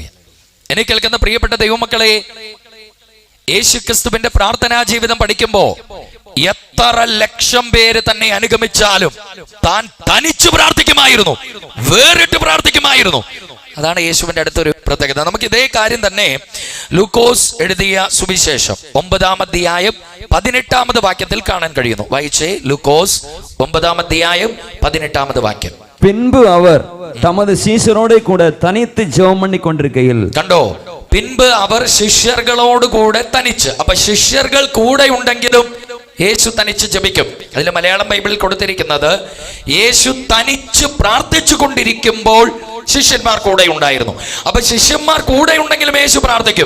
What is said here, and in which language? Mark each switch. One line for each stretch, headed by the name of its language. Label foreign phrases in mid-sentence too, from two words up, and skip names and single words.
Malayalam: എന്നെ കേൾക്കുന്ന പ്രിയപ്പെട്ട ദൈവമക്കളെ, യേശുക്രിസ്തുവിന്റെ പ്രാർത്ഥനാ ജീവിതം പഠിക്കുമ്പോ എത്ര ലക്ഷം പേര് തന്നെ അനുഗമിച്ചാലും താൻ തനിച്ചു പ്രാർത്ഥിക്കുമായിരുന്നു, വേറിട്ട് പ്രാർത്ഥിക്കുമായിരുന്നു. അതാണ് യേശുവിന്റെ അടുത്തൊരു പ്രത്യേകത. നമുക്ക് ഇതേ കാര്യം തന്നെ ലൂക്കോസ് എഴുതിയ സുവിശേഷം 9-ാം അധ്യായം 18-ാമത് വാക്യത്തിൽ കാണാൻ കഴിയുന്നു. വായിച്ചേ, ലൂക്കോസ് 9-ാം അധ്യായം 18-ാമത് വാക്യം.
Tamil: பின்பு அவர் தமது சீஷரோடு கூட தனித்து ஜெபம் பண்ணி கொண்டிருக்கையில்,
Malayalam: കണ്ടോ, പിൻപ് അവർ ശിഷ്യர்களോട് കൂടെ തനിച്ച്. അപ്പൊ ശിഷ്യர்கள் കൂടെ ഉണ്ടെങ്കിലും യേശു തനിച്ച് ജപിക്കും. അതിൽ മലയാളം ബൈബിളിൽ കൊടുത്തിരിക്കുന്നത്, യേശു തനിച്ച് പ്രാർത്ഥിച്ചു കൊണ്ടിരിക്കുമ്പോൾ ശിഷ്യന്മാർ കൂടെ ഉണ്ടായിരുന്നു. അപ്പൊ ശിഷ്യന്മാർ കൂടെ ഉണ്ടെങ്കിലും യേശു പ്രാർത്ഥിക്കും.